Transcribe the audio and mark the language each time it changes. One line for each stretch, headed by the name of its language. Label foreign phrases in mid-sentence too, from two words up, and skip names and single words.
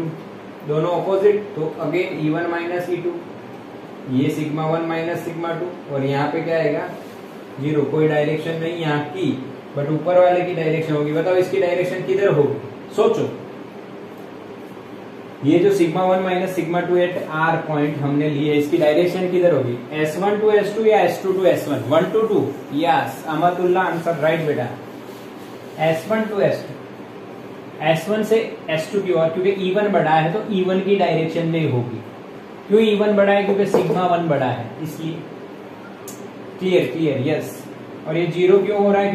Hindi: दोनों ऑपोजिट, तो
English: again E1 minus E2,
Hindi: ये
English: sigma 1 minus sigma 2,
Hindi: और यहाँ पे क्या आएगा 0। कोई डायरेक्शन नहीं यहाँ की, बट ऊपर वाले की डायरेक्शन होगी। बताओ इसकी डायरेक्शन किधर होगी? सोचो। ये जो
English: sigma 1 minus sigma 2 at r point
Hindi: हमने लिए, इसकी डायरेक्शन किधर होगी?
English: S1 to S2 या S2 to S1? 1 to 2। yes, अहमदुल्ला answer right बेटा। S1 to S2,
Hindi: S1 से S2 की ओर, क्योंकि E1 बड़ा है तो E1 की डायरेक्शन में होगी। क्यों E1 बड़ा है? क्योंकि सिग्मा 1 बड़ा है, इसलिए। क्लियर? यस। और ये 0 क्यों हो रहा है?